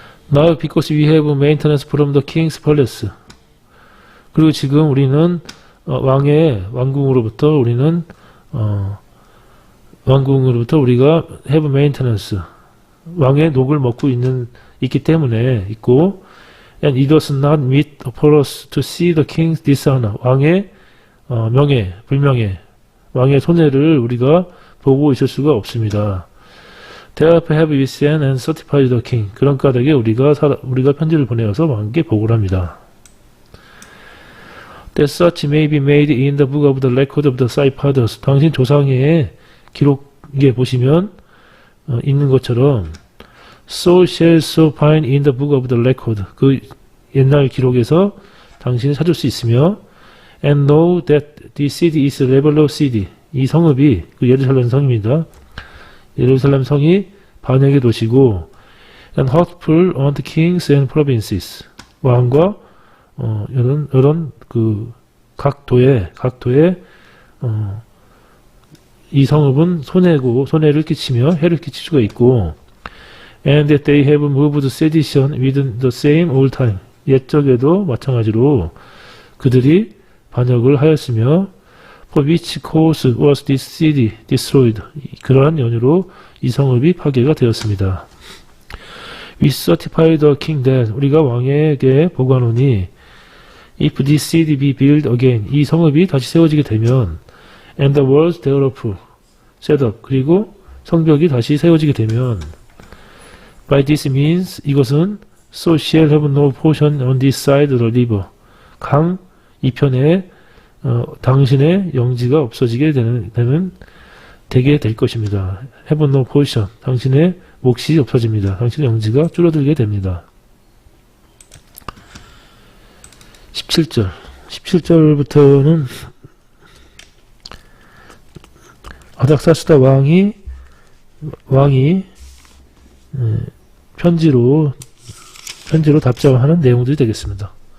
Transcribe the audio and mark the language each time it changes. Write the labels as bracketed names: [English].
[English] Now because we have maintenance from the king's palace [Korean] 그리고 지금 우리는 왕궁으로부터 우리가 [English] have maintenance [Korean] 왕의 녹을 먹고 있기 때문에 있고 [English] and it was not meet for us to see the king's dishonor [Korean] 왕의 불명예 왕의 손해를 우리가 보고 있을 수가 없습니다. [English] Therefore have we sent and certified the king [Korean] 그런 까닭에 우리가 편지를 보내어서 왕께 보고를 합니다. [English] That such may be made in the book of the record of the Fathers. [Korean] 당신 조상의 기록에 보시면 있는 것처럼 [English] So shall so find in the book of the record. [Korean] 그 옛날 기록에서 당신이 찾을 수 있으며 [English] And know that this city is a rebel city. [Korean] 이 성읍이 그 예루살렘 성입니다. 예루살렘 성이 반역의 도시고 [English] And hurtful unto kings and provinces. [Korean] 왕과 이런 그 각 도에 이 성읍은 손해를 끼치며 해를 끼칠 수가 있고 [English] and that they have moved sedition within the same old time [Korean] 옛적에도 마찬가지로 그들이 반역을 하였으며 [English] for which cause was this city destroyed [Korean] 그러한 연유로 이 성읍이 파괴가 되었습니다. [English] We certify the king that [Korean] 우리가 왕에게 보고하노니 [English] if this city be built again [Korean] 이 성읍이 다시 세워지게 되면 [English] and the walls thereof set up [Korean] 그리고 성벽이 다시 세워지게 되면 [English] by this means 이것은 so shall have no portion on this side of the river [Korean] 강 이편에 당신의 영지가 없어지게 되게 될 것입니다. [English] have no portion [Korean] 당신의 몫이 없어집니다. 당신의 영지가 줄어들게 됩니다. 17절부터는 아닥사스다 왕이 편지로 답장하는 내용들이 되겠습니다.